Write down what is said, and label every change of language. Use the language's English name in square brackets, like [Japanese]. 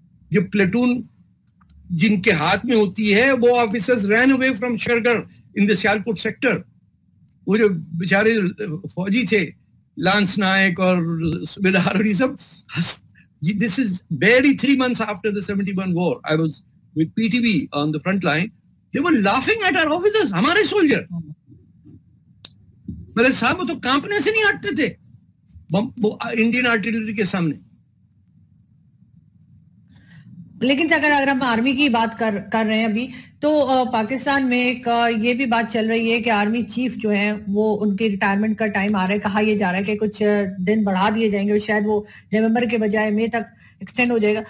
[Urdu] جو پلیٹون جن کے ہاتھ میں ہوتی ہے وہ [English] Officers ran away from Shargarh in the Sialkot sector. [Urdu] وہ جو بیچارے فوجی تھے لانس نائک اور صوبیدار اور یہ سب, [English] this is barely 3 months after the 71 war. I was with PTV on the front line. They were laughing at our officers, [Urdu] ہمارے سولجر. میرے صاحب وہ تو کانپنے سے نہیں ہٹتے تھے انڈین آرٹلری کے سامنے. لیکن اگر ہم آرمی کی بات کر رہے ہیں ابھی, تو پاکستان میں ایک یہ بھی بات چل رہی ہے کہ آرمی چیف جو ہیں وہ ان کی ریٹائرمنٹ کا ٹائم آ رہا ہے, کہا یہ جا رہا ہے کہ کچھ دن بڑھا دیے جائیں گے, اور شاید وہ نومبر کے بجائے مئی تک ایکسٹینڈ ہو جائے گا.